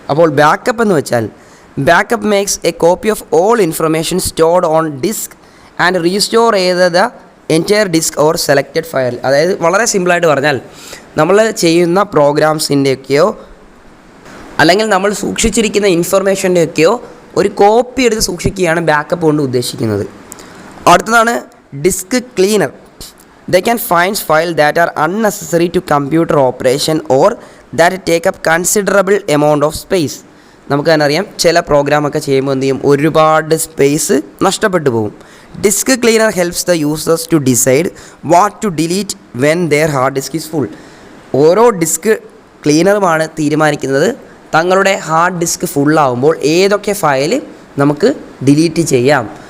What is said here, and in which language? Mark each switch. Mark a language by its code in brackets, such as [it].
[ml] അപ്പോൾ ബാക്കപ്പ് എന്ന് വെച്ചാൽ [en] Backup makes a copy of all information stored on disk and restore ചെയ്ത the entire disk or selected file. [ml] അതായത് വളരെ സിമ്പിളായിട്ട് പറഞ്ഞാൽ നമ്മൾ ചെയ്യുന്ന പ്രോഗ്രാംസിൻ്റെയൊക്കെയോ അല്ലെങ്കിൽ നമ്മൾ സൂക്ഷിച്ചിരിക്കുന്ന ഇൻഫർമേഷൻ്റെയൊക്കെയോ ഒരു കോപ്പി എടുത്ത് സൂക്ഷിക്കുകയാണ് ബാക്കപ്പ് കൊണ്ട് ഉദ്ദേശിക്കുന്നത്. അടുത്തതാണ് disk cleaner. [en] They can find files that are unnecessary to computer operation or that take up considerable amount of space. [ml] നമുക്ക് തന്നെ അറിയാം, ചില പ്രോഗ്രാമൊക്കെ ചെയ്യുമ്പോൾ എന്ത് ചെയ്യും, ഒരുപാട് സ്പേസ് നഷ്ടപ്പെട്ടു പോകും. [en] Disk cleaner helps the users to decide what to delete when their hard disk is full. [ml] ഓരോ ഡിസ്ക് ക്ലീനറുമാണ് തീരുമാനിക്കുന്നത് തങ്ങളുടെ ഹാർഡ് ഡിസ്ക് ഫുള്ളാവുമ്പോൾ ഏതൊക്കെ ഫയൽ നമുക്ക് ഡിലീറ്റ് ചെയ്യാം.